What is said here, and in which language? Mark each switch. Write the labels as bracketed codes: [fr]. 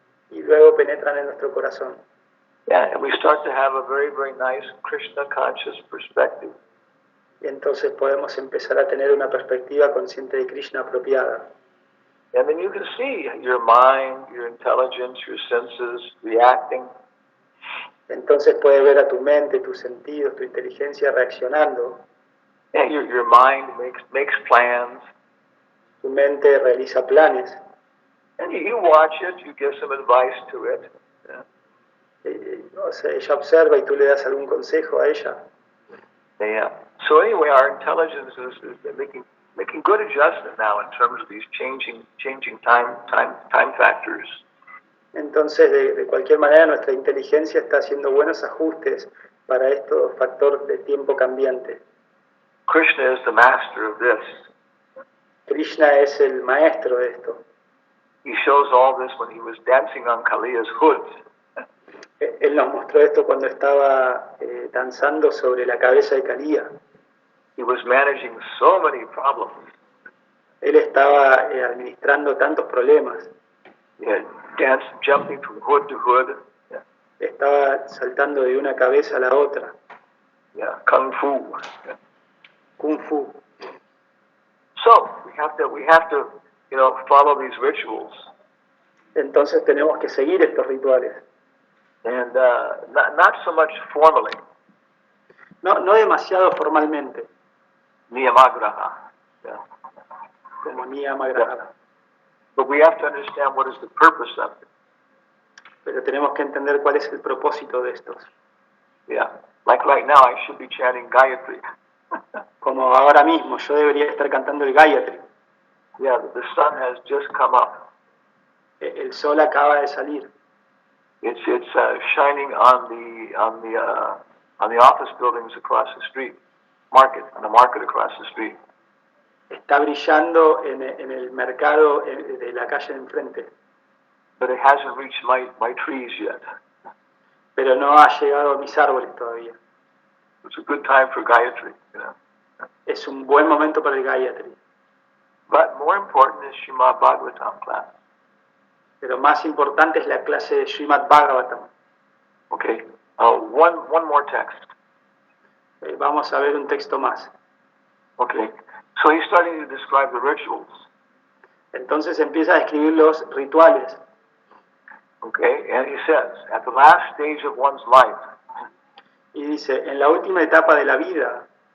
[es] y luego penetran en nuestro corazón. [en] Yeah, and we start to have a very, very nice Krishna conscious perspective. [es] Y entonces podemos empezar a tener una perspectiva consciente de Krishna apropiada. [en] And then you can see your mind, your intelligence, your senses reacting. [es] Entonces puedes ver a tu mente, tus sentidos, tu inteligencia reaccionando. [en] Yeah, your mind makes plans. [es] Tu mente realiza planes. [en] And you watch it, you give some advice to it. Yeah. [es] O sea, ella observa y tú le das algún consejo a ella. [en] Yeah. So anyway, our intelligence is making good adjustment now in terms of these changing time factors. [es] Entonces, de cualquier manera, nuestra inteligencia está haciendo buenos ajustes para estos factores de tiempo cambiante. [en] Krishna is the master of this. [es] Krishna es el maestro de esto. [en] He shows all this when he was dancing on Kaliya's hood. [es] Él nos mostró esto cuando estaba danzando sobre la cabeza de Kaliya. [en] He was managing so many problems. [es] Él estaba administrando tantos problemas. [en] Yeah, jumping from hood to hood. Yeah, [es] Estaba saltando de una cabeza a la otra. [en] yeah, kung fu. Yeah. Kung Fu. So we have to, follow these rituals, [es] Entonces tenemos que seguir estos rituales. [en] and not so much formally, [es] No demasiado formalmente, [en] niyamagraha. Yeah. [es] como Niyama Graha. [en] But we have to understand what is the purpose of it. [es] Pero tenemos que entender cuál es el propósito de estos. [en] Yeah. Like right now, I should be chanting Gayatri. [es] Como ahora mismo, yo debería estar cantando el Gayatri. [en] Yeah, the sun has just come up. [es] El sol acaba de salir. [en] It's shining on the office buildings across the street, on the market across the street. [es] Está brillando en el mercado de la calle de enfrente. [en] But it hasn't reached my trees yet. [es] pero no ha llegado a mis árboles todavía. [en] It's a good time for Gayatri, you know. [es] Es un buen momento para el Gayatri, [en] But more important is Srimad Bhagavatam class. [es] pero más importante es la clase de Srimad Bhagavatam. [en] Okay. One more text. [es] Vamos a ver un texto más. [en] Okay. So he's starting to describe the rituals. [es] Entonces empieza a describir los rituales. [en] Okay. And he says, at the last stage of one's life, [es] Y dice, en la última etapa de la vida,